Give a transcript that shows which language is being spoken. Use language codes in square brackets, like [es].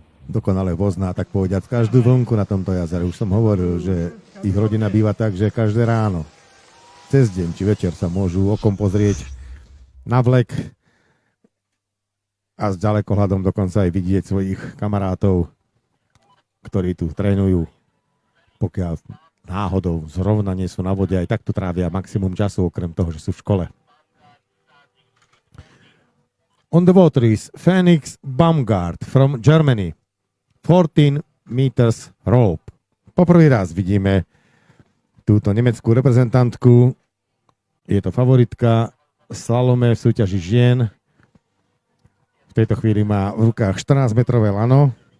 [sk] Dokonale vozná, tak povediať, každú vlnku na tomto jazere. Už som hovoril, že ich rodina býva tak, že každé ráno, cez deň či večer sa môžu okom pozrieť na vlek a s ďalekohľadom dokonca aj vidieť svojich kamarátov, ktorí tu trénujú, pokiaľ náhodou zrovna nie sú na vode, aj takto trávia maximum času, okrem toho, že sú v škole. [en] On the water is Phoenix Baumgart from Germany. 14 meters rope. [sk] Poprvý raz vidíme túto nemeckú reprezentantku. Je to favoritka v slalome v súťaži žien. V tejto chvíli má v rukách 14 metrové lano.